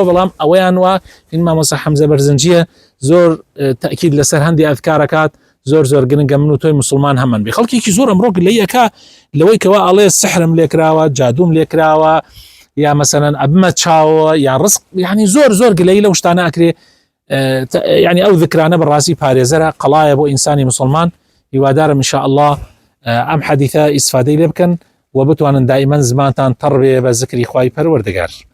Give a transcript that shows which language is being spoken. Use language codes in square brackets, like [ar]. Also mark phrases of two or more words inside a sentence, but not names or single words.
[ckb] بەڵام ئەوەیان وا این مامۆستا حەمزە بەرزنجیە زۆر تەکید لەسەر هەندی ئەذکارەکات زۆر گرنگە من و تۆی مسلمان هەمان بێ خەڵکێکی زۆر ئەمڕۆ لەیەکە لەوەی کەوا ئەڵێ سحرم لێکراوە جادوم لێکراوە یا مەسەلەن ئەبمە چاوە یا ڕزق یعنی زۆر گلەی لەو شتانە ئەکرێ یعنی ئەو ذکرانە بەڕاستی پارێزەرە قەڵایە بۆ ئینسانی مسلمان هیوادارم [ar] ان شاء الله [ckb] ئەم حەدیثە ئیسفادەی لێ بکەن و بتوانن دائما زمانتان تەڕ بێ بە ذکری خوای پەروەردگار